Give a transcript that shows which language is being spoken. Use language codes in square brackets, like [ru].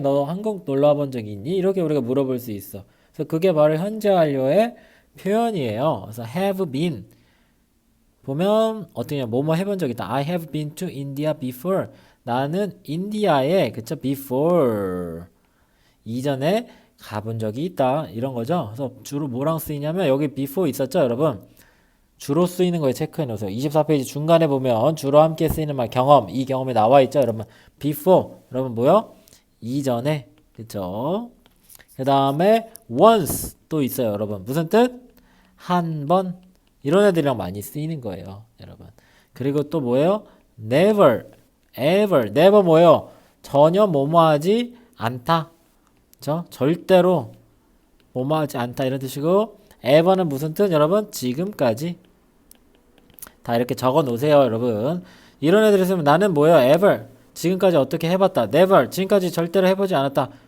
[ko] 너 한국 놀러 와본 적 있니? 이렇게 우리가 물어볼 수 있어. 그래서 그게 바로 현재 완료의 표현이에요. 그래서 [en] have been [ko] 보면 어떻게 뭐뭐 해본 적 있다. [en] I have been to India before. [ko] 나는 인디아에 그쵸 before 이전에 가본 적이 있다. 이런 거죠. 그래서 주로 뭐랑 쓰이냐면 여기 before 있었죠, 여러분. 주로 쓰이는 거에 체크해 놓으세요. 24페이지 중간에 보면 주로 함께 쓰이는 말 경험, 이 경험이 나와 있죠, 여러분. before, 여러분 뭐요? 이전에, 그쵸? 그 다음에 once 또 있어요, 여러분. 무슨 뜻? 한 번. 이런 애들이랑 많이 쓰이는 거예요, 여러분. 그리고 또 뭐예요? [en] never, ever, never [ko] 뭐예요? 전혀 뭐뭐하지 않다. 그쵸? 절대로 뭐뭐하지 않다 이런 뜻이고 ever는 무슨 뜻? 여러분 지금까지. 다 이렇게 적어 놓으세요, 여러분. 이런 애들 있으면 나는 뭐예요? [en] ever. [ko] 지금까지 어떻게 해봤다. [en] never. [ko] 지금까지 절대로 해보지 않았다.